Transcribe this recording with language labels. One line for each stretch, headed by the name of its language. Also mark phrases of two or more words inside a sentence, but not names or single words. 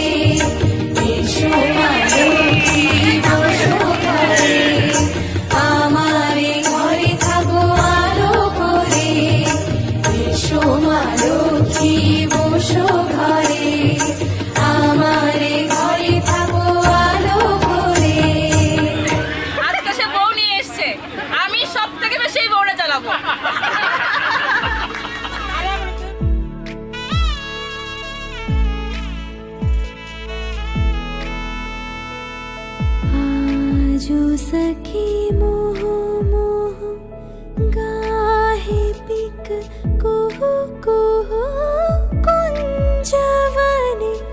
Bangla: এসো মা লক্ষ্মী বসো ঘরে, আমারে ঘরে থাকো আলো করে। এসো মা লক্ষ্মী বসো ঘরে, আমারে ঘরে থাকো আলো করে। আজকে সে বউ নিয়ে এসছে, আমি সব থেকে বেশি এই বউটা চালাবো।
Maithili: आजो सखी मोह मोह गाहे पिक कुहु कुहु कुंजवने